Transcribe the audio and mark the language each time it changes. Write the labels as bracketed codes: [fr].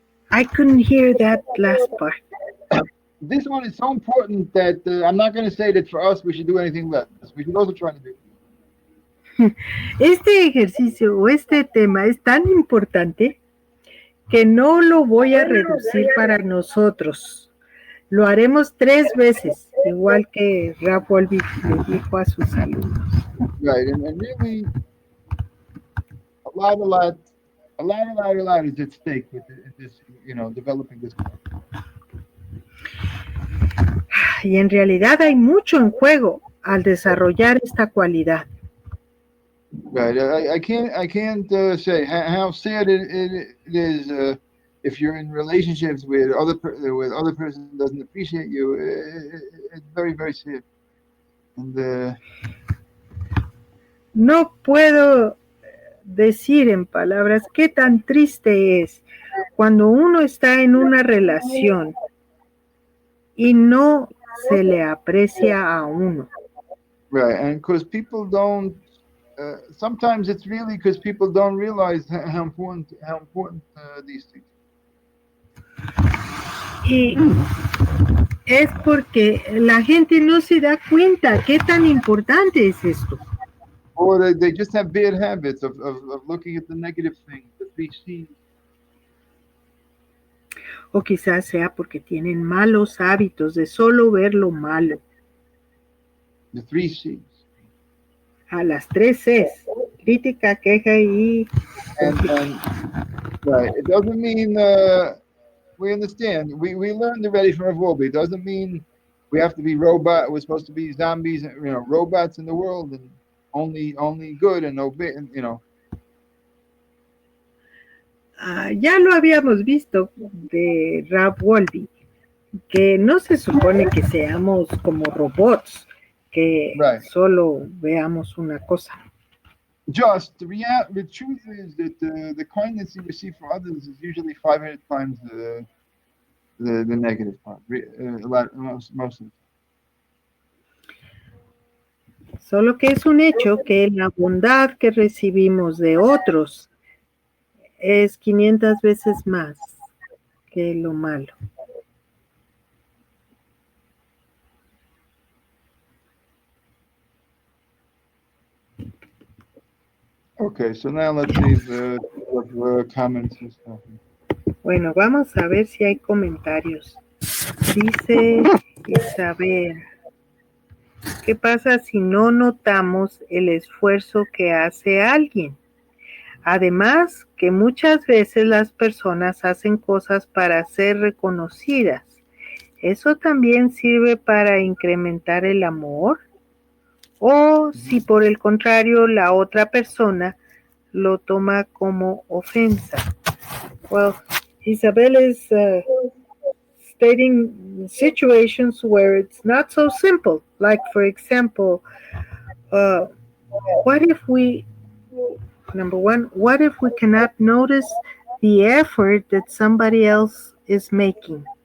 [en] I couldn't hear that last part. This one is so important that I'm not going to say that for us we should do anything less. We should also try to do. [es] Este ejercicio o este tema es tan importante que no lo voy a reducir para nosotros. Lo haremos 3 veces, igual que Wolbe le dijo a sus alumnos. [en] Right, and really, a lot is at stake with this, developing this. [es] Y en realidad hay mucho en juego al desarrollar esta cualidad. [en] Right, I can't say how sad it is if you're in relationships with other person doesn't appreciate you. It's very, very sad. And [es] no puedo decir en palabras qué tan triste es cuando uno está en una relación y no se le aprecia a uno. [en] Right, and because people don't sometimes it's really because people don't realize how important these things. [es] Y es porque la gente no se da cuenta qué tan importante es esto. [en] Or they just have bad habits of looking at the negative things, the 3 C's. [es] O quizás sea porque tienen malos hábitos de solo ver lo malo. [en] The 3 C's. [es] A las 3 Cs, crítica, queja y... [en] And right, it doesn't mean we understand. We learned already from Wolbe. It doesn't mean we have to be robot. We're supposed to be zombies, robots in the world, and only good and no bit, [es] Ya lo habíamos visto de Wolbe, que no se supone que seamos como robots, que [en] Right. [es] solo veamos una cosa. [en] Just the truth is that the kindness you receive from others is usually 500 times the negative part. Most of the time. [es] Solo que es un hecho que la bondad que recibimos de otros es 500 veces más que lo malo. [en] Okay, so now let's see if comments and stuff. [es] Bueno, vamos a ver si hay comentarios. Dice Isabel, ¿qué pasa si no notamos el esfuerzo que hace alguien? Además, que muchas veces las personas hacen cosas para ser reconocidas. ¿Eso también sirve para incrementar el amor? O si por el contrario la otra persona lo toma como ofensa. [en] Well, Isabel is stating situations where it's not so simple. Like, for example, what if we cannot notice the effort that somebody else is making?